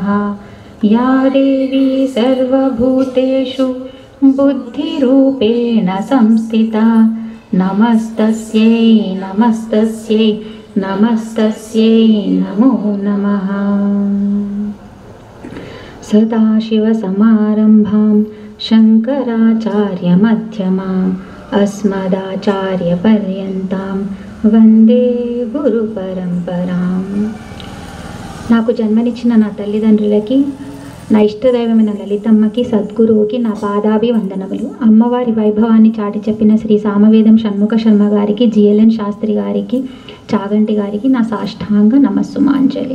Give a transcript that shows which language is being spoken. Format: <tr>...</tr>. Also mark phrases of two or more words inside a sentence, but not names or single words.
<sa>या देवी सर्वभूतेषु बुद्धिरूपेण संस्थिता नमस्तस्यै नमस्तस्यै नमस्तस्यै नमो नमः। सदाशिवसमारम्भां शङ्कराचार्यमध्यमाम् अस्मदाचार्यपर्यन्तां వందే గురు పరంపరాం.</sa> <te>నాకు జన్మనిచ్చిన నా తల్లిదండ్రులకి, నా ఇష్టదైవమైన లలితమ్మకి, సద్గురువుకి నా పాదాభివందనములు. అమ్మవారి వైభవాన్ని చాటి చెప్పిన శ్రీ సామవేదం షణ్ముఖ శర్మ గారికి, జిఎల్ఎన్ శాస్త్రి గారికి, చాగంటి గారికి నా సాష్టాంగ నమస్సుమాంజలి.</te>